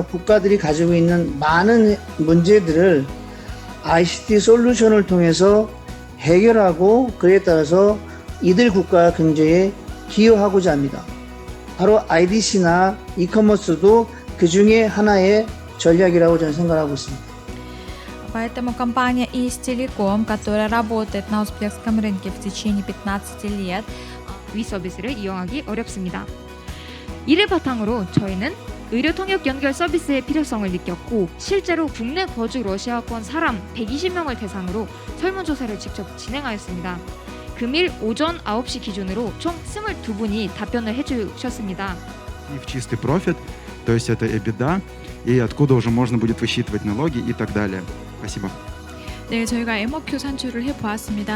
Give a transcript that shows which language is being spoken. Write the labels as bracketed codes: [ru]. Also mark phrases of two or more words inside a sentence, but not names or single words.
[ko] 국가들이 가지고 있는 많은 문제들을 ICT 솔루션을 통해서 해결하고, 그에 따라서 이들 국가 경제에 기여하고자 합니다. 바로 IDC나 이커머스도 그 중에 하나의 전략이라고 저는 생각하고 있습니다. [ru] Поэтому компания East Telecom, которая работает на узбекском рынке в течение 15 лет, [ko] 위 서비스를 이용하기 어렵습니다. 이를 바탕으로 저희는 의료 통역 연결 서비스의 필요성을 느꼈고, 실제로 국내 거주 러시아권 사람 120명을 대상으로 설문조사를 직접 진행하였습니다. 금일 오전 9시 기준으로 총 22분이 답변을 해주셨습니다. [ru] В чистый профит, то есть это EBITDA, и откуда уже можно будет высчитывать налоги и так далее. Спасибо. [ko] 네, 저희가 MOQ 산출을 해보았습니다.